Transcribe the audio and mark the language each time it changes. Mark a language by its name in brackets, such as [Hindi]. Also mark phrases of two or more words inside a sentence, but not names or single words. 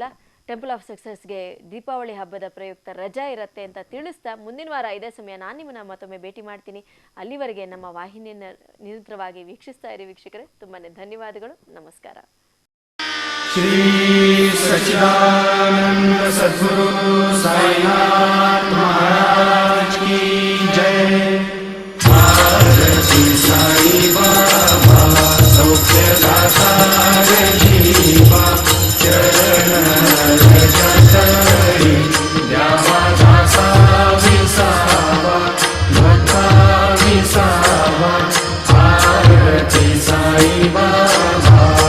[Kannada] ಟೆಂಪಲ್ ಆಫ್ ಸಕ್ಸಸ್ಗೆ ದೀಪಾವಳಿ ಹಬ್ಬದ ಪ್ರಯುಕ್ತ ರಜಾ ಇರುತ್ತೆ ಅಂತ ತಿಳಿಸ್ತಾ ಮುಂದಿನ ವಾರ ಇದೇ ಸಮಯ ನಾನು ನಿಮ್ಮನ್ನು ಮತ್ತೊಮ್ಮೆ ಭೇಟಿ ಮಾಡ್ತೀನಿ. ಅಲ್ಲಿವರೆಗೆ ನಮ್ಮ ವಾಹಿನಿಯನ್ನು ನಿರಂತರವಾಗಿ ವೀಕ್ಷಿಸ್ತಾ ಇರಿ ವೀಕ್ಷಕರೇ. ತುಂಬಾ ಧನ್ಯವಾದಗಳು. ನಮಸ್ಕಾರ. [Hindi] श्री सच्चिदानंद सद्गुरु साईनाथ महाराज की जय. [Marathi] साई बाबा सौख्यदाता जीवा चरण रजतरी द्यावा दासा विसावा भक्ता विसावा आरती साई बाबा